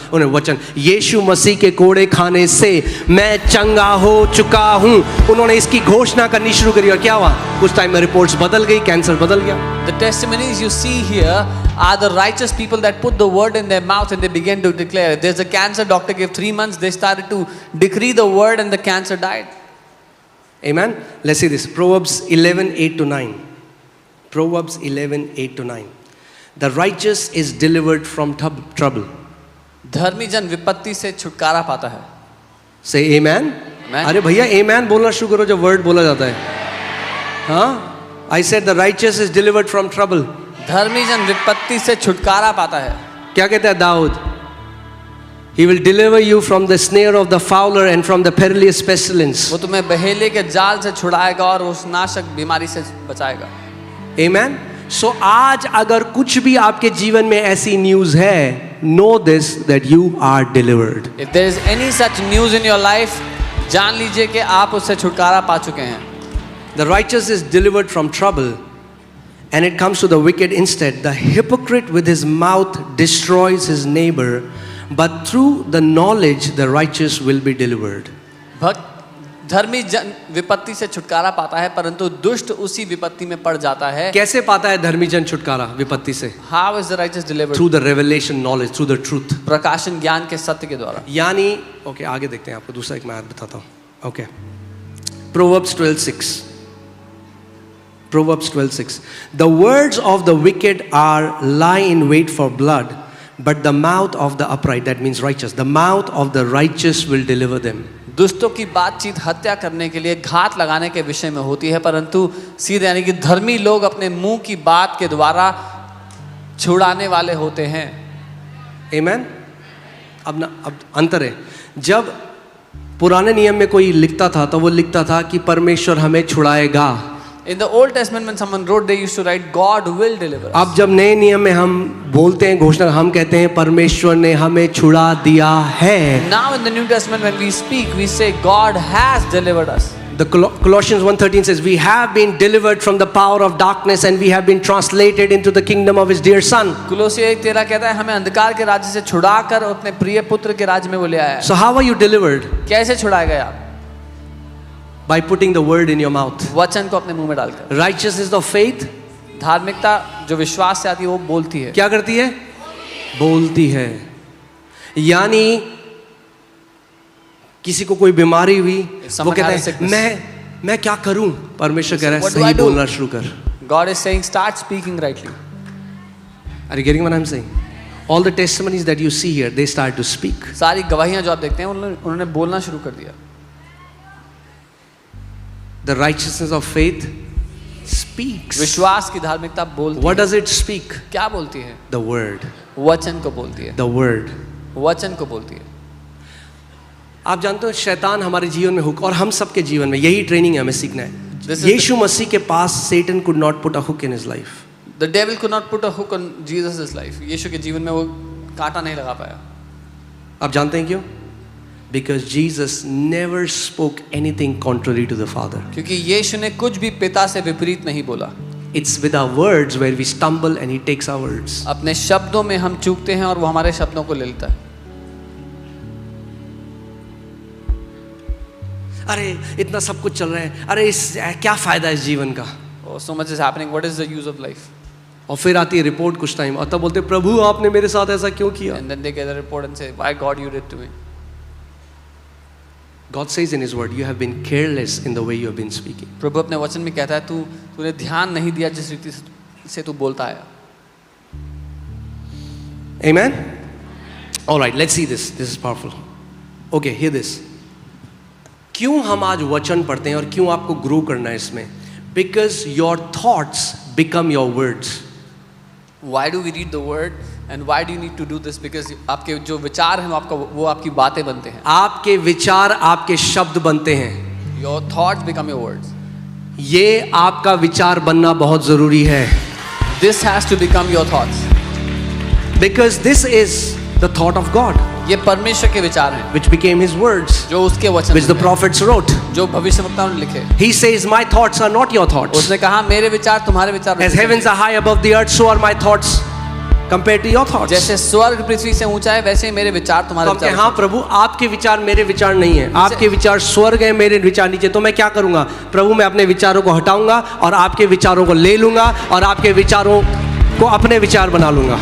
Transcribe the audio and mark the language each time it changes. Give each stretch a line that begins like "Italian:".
Hindi: उन्होंने वचन, यीशु मसीह के कोड़े खाने से मैं चंगा हो चुका हूं। उन्होंने इसकी घोषणा करनी शुरू करी और क्या हुआ? कुछ टाइम में रिपोर्ट्स बदल गई, कैंसर बदल गया।
English: The testimonies you see here are the righteous people that put the word in their mouth and they began to declare. If there's a cancer, doctor gave 3 months, they started to decree the word and the cancer died. Amen. Let's see this. Proverbs 11:8-9. Proverbs 11:8-9. The righteous is delivered from trouble.
Hindi: धर्मी जन विपत्ति से छुटकारा पाता है।
English: Say amen. Amen.
Hindi: अरे भैया amen बोलना शुरू करो जब वर्ड बोला जाता है।
English: हाँ, I said the righteous is delivered from trouble.
Hindi: धर्मी जन विपत्ति से छुटकारा पाता है। क्या कहता है Dawood?
English: He will deliver you from the snare of the fowler and from the perilous pestilence.
Hindi: वो तुम्हें बहेले के जाल से छुड़ाएगा और उस नाशक बीमारी से बचाएगा।
English: Amen.
Hindi: So आज अगर कुछ भी आपके जीवन में ऐसी न्यूज़ है,
English: know this that you are delivered. If there is any such news in your life,
Hindi: जान लीजिए कि आप उससे छुटकारा पा चुके हैं।
English: The righteous is delivered from trouble, and it comes to the wicked instead. The hypocrite with his mouth destroys his neighbor, but through the knowledge the righteous will be delivered.
Hindi: धर्मी जन विपत्ति से छुटकारा पाता है, परंतु दुष्ट उसी विपत्ति में पड़ जाता है। कैसे पाता है धर्मी जन छुटकारा विपत्ति से?
English: How is the righteous delivered? Through the revelation knowledge, through the truth.
Hindi: प्रकाशन ज्ञान के सत्य के द्वारा। यानी ओके आगे देखते हैं, आपको दूसरा एक मैं आयत बताता हूँ। Okay, Proverbs 12:6.
English: Proverbs 12:6. The words of the wicked lie in wait for blood, but the mouth of the upright, that means righteous, the mouth of the righteous will deliver them.
Hindi: दुष्टों की बातचीत हत्या करने के लिए, घात लगाने के विषय में होती है, परंतु सीधे यानी कि धर्मी लोग अपने मुंह की बात के द्वारा छुड़ाने वाले होते हैं।
English: Amen.
Hindi: अब अंतर है, जब पुराने नियम में कोई लिखता था तो वो लिखता था कि परमेश्वर हमें छुड़ाएगा।
English: In the Old Testament, when someone wrote, they used to write, God will deliver us.
Hindi: अब जब नए नियम में हम बोलते हैं घोषणा, हम कहते हैं परमेश्वर ने हमें छुड़ा दिया है।
English: Now in the New Testament, when we speak, we say God has delivered us. The Colossians 1:13 says, we have been delivered from the power of darkness and we have been translated into the kingdom of his dear son.
Hindi: कुलोसियों 1:13 कहता है हमें अंधकार के राज्य से छुड़ाकर अपने प्रिय पुत्र के राज्य में वो ले आया।
English: So how are you delivered?
Hindi: कैसे छुड़ाए गए आप?
English: By putting the word in your mouth.
Hindi: वचन को अपने मुंह में डालकर।
English: Righteousness of faith.
Hindi: धार्मिकता जो विश्वास से आती है वो बोलती है। क्या करती है? बोलती है। यानी किसी को कोई बीमारी हुई, वो कहता है मैं क्या करूं? परमेश्वर कह रहा है सही बोलना शुरू कर।
English: God is saying start speaking rightly. Are you getting what I'm saying? All the testimonies that you see here, they start to speak.
Hindi: सारी गवाहियां जो आप देखते हैं उन्होंने बोलना शुरू कर दिया।
English: The righteousness of faith speaks.
Hindi: विश्वास की धार्मिकता बोलती है।
English: What does it speak?
Hindi: क्या बोलती है?
English: The word.
Hindi: वचन को बोलती है।
English: The word.
Hindi: वचन को बोलती है। आप जानते हो शैतान हमारे जीवन में हुक, और हम सबके जीवन में यही ट्रेनिंग है, हमें सीखना है। यीशु मसीह के पास
English: Satan could not put a hook in his life. The devil could not put a hook on Jesus' life.
Hindi: यीशु के जीवन में वो कांटा नहीं लगा पाया. आप जानते हैं क्यों?
English: Because Jesus never spoke anything contrary to the Father.
Hindi: क्योंकि यीशु ने कुछ भी पिता से विपरीत नहीं बोला.
English: It's with our words where we stumble and He takes our words.
Hindi: अपने शब्दों में हम चूकते हैं और वो हमारे शब्दों को ले लेता है. अरे इतना सब कुछ चल रहा है, अरे इस क्या फायदा इस जीवन का?
English: Oh, so much is happening. What is the use of life?
Hindi: और फिर आती है रिपोर्ट कुछ टाइम, और तब बोलते प्रभु आपने मेरे साथ ऐसा क्यों किया?
English: And then they get a report and say, "Why God you did to me?" God says in His word, you have been careless in the way you have been speaking.
Hindi: प्रभु अपने वचन में कहता है तूने ध्यान नहीं दिया जिस रीति से तू बोलता आया.
English: Amen? All right, let's see this. This is powerful. Okay, hear this.
Hindi: क्यों हम आज वचन पढ़ते हैं और क्यों आपको ग्रो करना है इसमें?
English: Because your thoughts become your words. Why do we read the word and why do you need to do this?
Hindi: Because आपके जो विचार हैं वो आपकी बातें बनते हैं. आपके विचार आपके शब्द बनते हैं.
English: Your thoughts become your words.
Hindi: ये आपका विचार बनना बहुत जरूरी है.
English: This has to become your thoughts. Because this is the thought of God.
Hindi: ये परमेश्वर के विचार हैं.
English: Which became His words.
Hindi: जो उसके वचन.
English: Which the prophets wrote.
Hindi: जो भविष्यवक्ताओं ने लिखे.
English: He says, my thoughts are not your thoughts.
Hindi: उसने कहा मेरे विचार तुम्हारे विचार.
English: As heavens are high above the earth, so are my thoughts compared to your thoughts.
Hindi: जैसे स्वर्ग पृथ्वी से ऊंचा है वैसे ही मेरे विचार तुम्हारे विचार. हाँ प्रभु, आपके विचार मेरे विचार नहीं है. आपके विचार स्वर्ग है, मेरे विचार नीचे. तो मैं क्या करूंगा प्रभु? मैं अपने विचारों को हटाऊंगा और आपके विचारों को ले लूंगा और आपके विचारों को अपने विचार बना लूंगा.